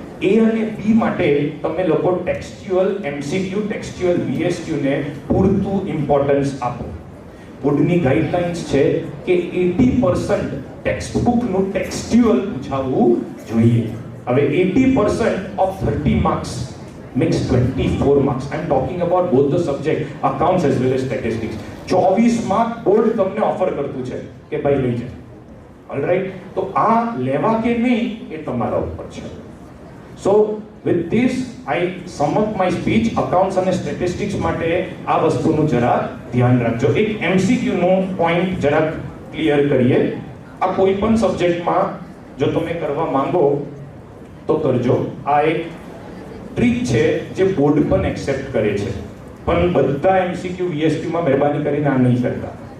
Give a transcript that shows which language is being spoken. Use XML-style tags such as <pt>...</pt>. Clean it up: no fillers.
<gu>A અને B માટે તમે લોકો ટેક્સ્ચ્યુઅલ MCQ, ટેક્સ્ચ્યુઅલ VSQ ને પૂરતું ઇમ્પોર્ટન્સ આપો. બોર્ડની ગાઈડલાઇન્સ છે કે 80% ટેક્સ્ટ બુકનું ટેક્સ્ચ્યુઅલ પૂછાવવું જોઈએ. હવે 80% of 30 marks</gu> <en>makes 24 marks. I am talking about both the subject, accounts as well as statistics.</en> <gu>24 mark board તમને ઓફર કરતું છે કે ભાઈ લઈ જાય. ઓલરાઈટ, તો આ લેવા કે નહીં એ તમારા ઉપર છે.</gu> <en>So with this I sum up my speech.</en> <gu>Accounts અને statistics માટે આ વસ્તુનું જરા ધ્યાન રાખજો. એક MCQ નો પોઈન્ટ જરા ક્લિયર કરીએ. આ કોઈ પણ સબ્જેક્ટમાં જો તમે કરવા માંગો તો કરજો. આ એક ટ્રીક છે જે બોર્ડ પણ એક્સેપ્ટ કરે છે, પણ બધા MCQ VSQ માં મહેરબાની કરીને આ નહીં કરતા.</gu>